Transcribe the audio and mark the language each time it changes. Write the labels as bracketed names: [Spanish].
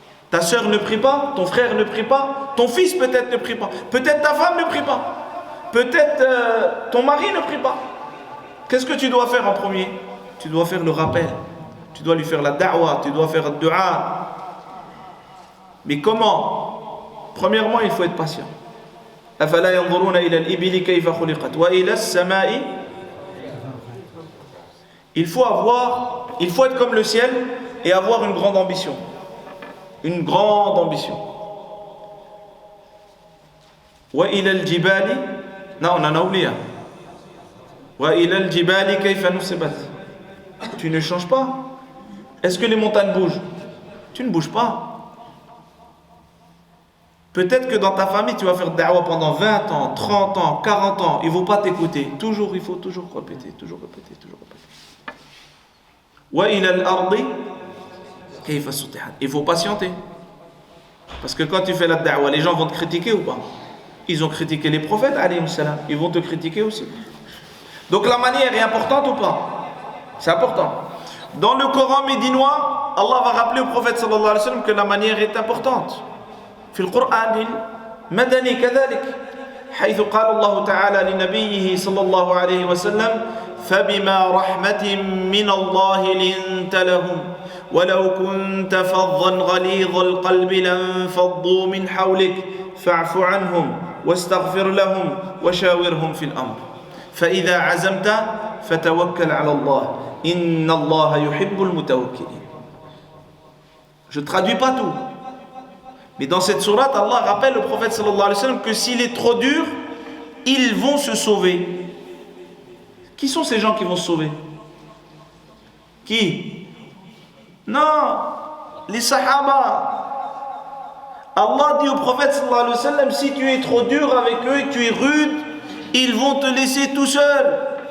[French] Ta soeur ne prie pas, ton frère ne prie pas, ton fils peut-être ne prie pas, peut-être ta femme ne prie pas, peut-être ton mari ne prie pas. Qu'est-ce que tu dois faire en premier? Tu dois faire le rappel, tu dois lui faire la da'wah, tu dois faire le dua. Mais comment? Premièrement, il faut être patient. [Arabic] أفلا ينظرون إلى الإبل كيف خلقت وإلى السماء. [French] Il faut être comme le ciel et avoir une grande ambition. Une grande ambition. [Arabic] وإلى الجبال. [French] Non, on en a oublié. [Arabic] وإلى الجبال كيف نصبت. [French] Tu ne changes pas. Est-ce que les montagnes bougent? Tu ne bouges pas. Peut-être que dans ta famille, tu vas faire da'wah pendant 20 ans, 30 ans, 40 ans. Ils ne vont pas t'écouter. Il faut toujours répéter, toujours répéter, toujours répéter. Il faut patienter. Parce que quand tu fais la da'wah, les gens vont te critiquer ou pas? Ils ont critiqué les prophètes, alayhim salam. Ils vont te critiquer aussi. Donc la manière est importante ou pas? C'est important. Dans le Coran médinois, Allah va rappeler au prophète sallallahu alayhi wa sallam que la manière est importante. [Arabic] في القرآن المدني كذلك حيث قال الله تعالى لنبيه صلى الله عليه وسلم فبما رحمة من الله لنت لهم ولو كنت فظا غليظ القلب لانفضوا من حولك فاعف عنهم واستغفر لهم وشاورهم في الأمر فإذا عزمت فتوكل على الله إن الله يحب المتوكلين. [French] Je ne traduis pas tout. Mais dans cette sourate, Allah rappelle au prophète sallallahu alayhi wa sallam que s'il est trop dur, ils vont se sauver. Qui sont ces gens qui vont se sauver? Qui? Non, les Sahaba. Allah dit au prophète sallallahu alayhi wa sallam, si tu es trop dur avec eux et que tu es rude, ils vont te laisser tout seul.